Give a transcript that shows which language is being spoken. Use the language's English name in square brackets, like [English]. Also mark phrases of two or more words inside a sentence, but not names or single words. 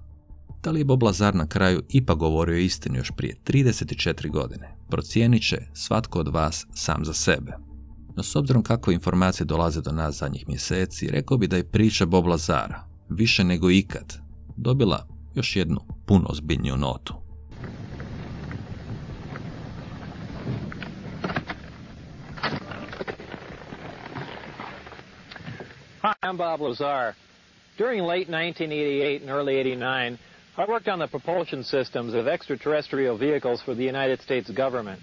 [Croatian] Da li je Bob Lazar na kraju ipak govorio istinu još prije 34 godine, procijenit će svatko od vas sam za sebe. No s obzirom kakve informacije dolaze do nas zadnjih mjeseci, rekao bi da je priča Bob Lazara, više nego ikad, dobila još jednu puno ozbiljniju notu. [English] Hi, I'm Bob Lazar. During late 1988 and early 89, I worked on the propulsion systems of extraterrestrial vehicles for the United States government.